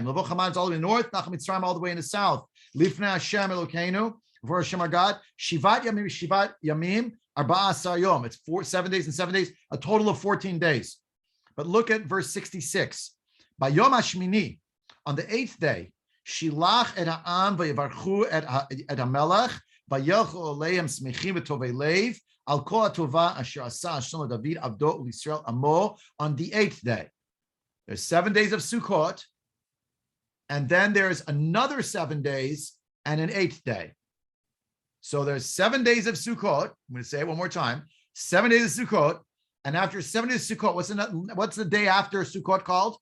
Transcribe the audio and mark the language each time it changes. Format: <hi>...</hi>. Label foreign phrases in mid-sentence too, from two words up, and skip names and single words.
<en>Milavot Chamad is all the way in the north, Nachal Mitzrayim all the way in the south.</en> <he>לפני השם אלוקינו,</he> <en>before Hashem our God.</en> <he>שבעת ימים, ארבעה עשר יום.</he> <en>It's 7 days and 7 days, a total of 14 days. But look at verse 66. By</en> <he>יום השמיני,</he> <en>on the 8th day,</en> <he>שילח את העם ויברכו את המלך וילכו אהליהם שמחים וטובי לב על כל הטובה אשר עשה השם דוד עבדו ולישראל עמו.</he> <en>On the 8th day, there's 7 days of Sukkot, and then there's another 7 days and an 8th day. So there's 7 days of Sukkot. I'm going to say it one more time. 7 days of Sukkot, and after 7 days of Sukkot, what's the day after Sukkot called?</en>